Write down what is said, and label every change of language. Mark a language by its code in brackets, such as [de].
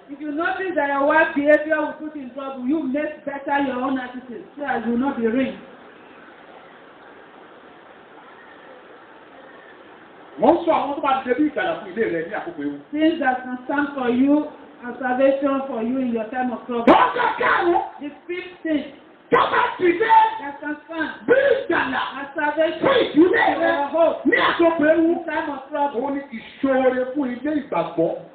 [en] If you notice that your wife's behavior will put you in trouble, you make better your own attitude so that you will not be ruined. [yo] Wọ́n sọ àwọn tó bá ti ṣe bí ìgbàlà fún ilé rẹ̀ ní àkókò ewu. [en] Things that can stand for you and salvation for you in your time of trouble. [yo] Wọ́n sọ káàrún [en] The fifth thing [yo] tó bá ti dé [en] that can stand [yo] bí ìgbàlà [en] as salvation [yo] fún ìdílé [en] for [yo] rẹ̀ [en] your hope [yo] ní àkókò ewu. [en] in time of trouble. [yo] Òun ni ìṣòro fún ilé ìgbàgbọ́.